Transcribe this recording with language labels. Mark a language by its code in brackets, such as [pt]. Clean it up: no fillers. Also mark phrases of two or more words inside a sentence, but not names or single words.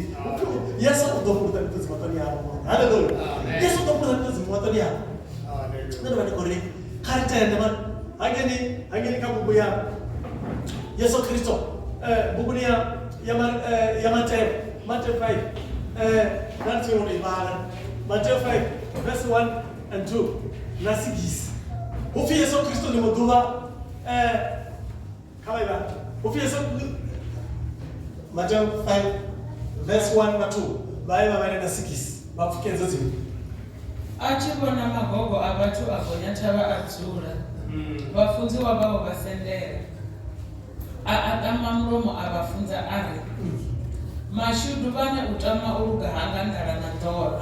[ve] Yesu u ḓo fhuludza miṱodzi maṱoni avho. Haleluya. Yesu u ḓo fhuludza miṱodzi maṱoni avho. Nṋe ndo vha ndi khou ri kha ri tende hangeni kha bugu ya Yesu Kristo buguni ya Matthew 5 nanthi uri ibala Matthew 5 [en] verse 1 and 2 [ve] na 6 upfi Yesu Kristo ndi muḓuvha kha vha ibala upfi Yesu Matthew 5 verse 1 na 2 vha vha na 6 vha pfukedzo dziṅwe a tshi vhona magogo a vhathu a gonya thavha a dzula vhafunziwa vhavho vha sendela a atama mulomo a vhafunza a ri mashudu vhane u tama u luga hanga ndala na ḓora.